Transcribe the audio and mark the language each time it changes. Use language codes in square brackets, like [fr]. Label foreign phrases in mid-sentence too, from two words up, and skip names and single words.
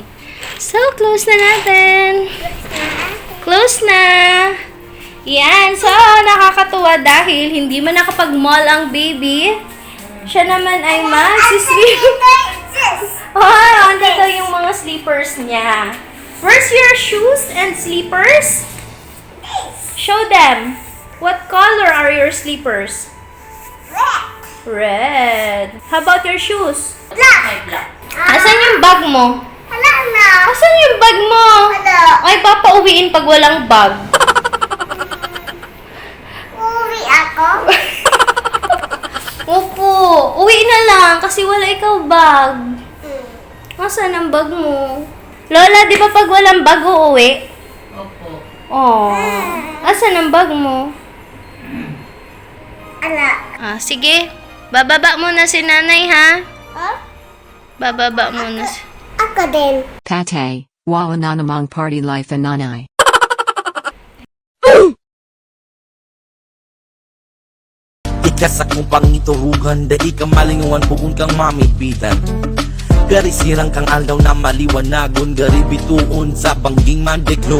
[tl] So, close na natin. Close na. Yan. So, nakakatuwa dahil hindi man nakapag-mall ang baby. Siya naman ay mag-sleep. Oh, andito yung mga sleepers niya. [en] Where's your shoes and sleepers? Show them. What color are your sleepers? Red. How about your shoes? Black. [tl] Asan yung bag mo? Wala na. Asan yung bag mo? Wala. Ay, papauwiin pag walang bag. Uwi ako. Opo, uwi na lang kasi wala ikaw bag. Asan ang bag mo? Lola, di ba pag walang bag uuwi? Opo. Oh, asan ang bag mo? Ala. Sige. Bababa muna si nanay, ha? Oh? Bababa muna si... Ako din. Pate, wala na namang [en] party life [tl] and nanay. [bik] ikas akong pangiturugan, dahil ka malinguan bukon kang mamibitan. Gari sirang kang aldaw na maliwanagon, gari bituon sa bangging mandeklong.